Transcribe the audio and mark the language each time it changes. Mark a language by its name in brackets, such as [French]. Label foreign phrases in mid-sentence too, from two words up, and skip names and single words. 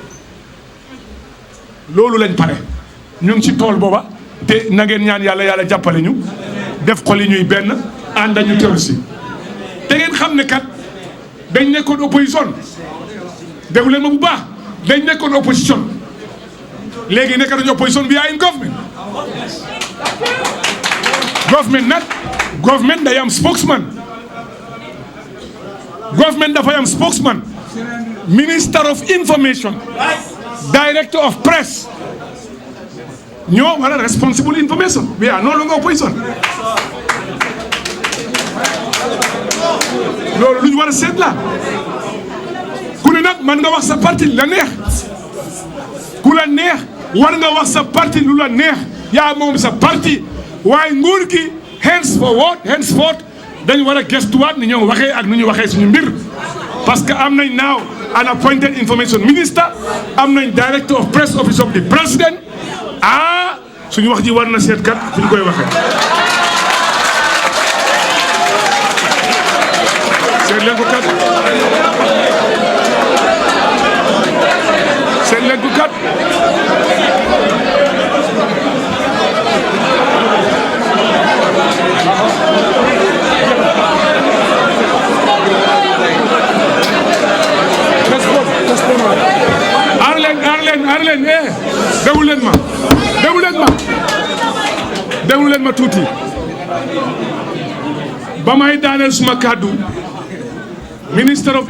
[Wolof] loolu lañ pare ñu ngi ci tool booba te na ngeen ñaan yàlla jàppale ñu def xol yi ñuy benn ànd ñu teew si te ngeen xam ne kat dañ nekkoon opposition déglu leen ma bu baax dañ nekkoon opposition léegi nekk nañu opposition bi [English] in government government [Wolof] day am [English] spokesman government [Wolof] dafay am [English] spokesman minister of information director of press [Wolof] ñoo wala [English] responsible information we are no longer opposition [Wolof] loolu lu ñu war a seet la ku ne nag man nga wax sa parti la neex ku la neex war nga wax sa parti lu la neex yaa moom sa parti waaye nguur gi henceforth dañu war a gestuwaat ni ñoo waxee ak nu ñu waxee suñu mbir [French] parce que [Wolof] am nañ [English] now an appointed information minister [Wolof] am nañ [English] director of press office of the president [Wolof] suñu wax ji war na seet kat fu ñu koy waxee seet leen ko kat seet leen ko kat Arlen déglu leen ma tuuti ba may daaneel suma kàddu [English] minister of